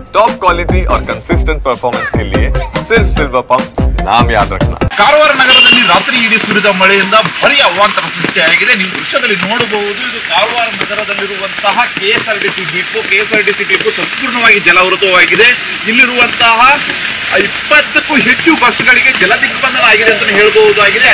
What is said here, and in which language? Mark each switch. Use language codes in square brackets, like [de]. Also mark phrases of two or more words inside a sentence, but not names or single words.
[en] top quality [hi] और [en] consistent performance [hi] के लिए सिर्फ सिल्वर पंप नाम याद रखना। [kn] ಕಾರವಾರ ನಗರದಲ್ಲಿ ರಾತ್ರಿ ಇಡೀ ಸುರಿದ ಮಳೆಯಿಂದ ಭಾರಿ ಅವಾಂತರ ಸೃಷ್ಟಿಯಾಗಿದೆ. ನೀವು ದೃಶ್ಯದಲ್ಲಿ ನೋಡಬಹುದು, ಇದು ಕಾರವಾರ ನಗರದಲ್ಲಿರುವಂತಹ ಕೆಎಸ್ಆರ್ಟಿಸಿ ಡಿಪೋ ಸಂಪೂರ್ಣವಾಗಿ ಜಲಾವೃತವಾಗಿದೆ. ಇಲ್ಲಿರುವಂತಹ 20ಕ್ಕೂ ಹೆಚ್ಚು ಬಸ್ಗಳಿಗೆ ಜಲ ದಿಗ್ಬಂಧನ ಆಗಿದೆ ಅಂತ ಹೇಳಬಹುದಾಗಿದೆ.